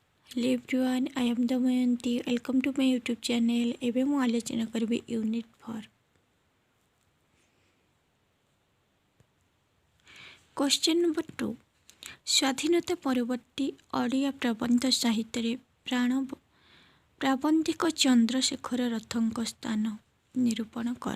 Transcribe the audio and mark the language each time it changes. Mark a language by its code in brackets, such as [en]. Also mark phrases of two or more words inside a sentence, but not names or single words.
[en] Hello everyone, I am Damayanti. Welcome to my YouTube channel. [or] ଏବେ ମୁଁ ଆଲୋଚନା କରିବି ୟୁନିଟ୍ 4। [en] question number [or] 2। ସ୍ୱାଧୀନତା ପରବର୍ତ୍ତୀ ଓଡ଼ିଆ ପ୍ରବନ୍ଧ ସାହିତ୍ୟରେ ପ୍ରାବନ୍ଧିକ ଚନ୍ଦ୍ରଶେଖର ରଥଙ୍କ ସ୍ଥାନ ନିରୂପଣ କର।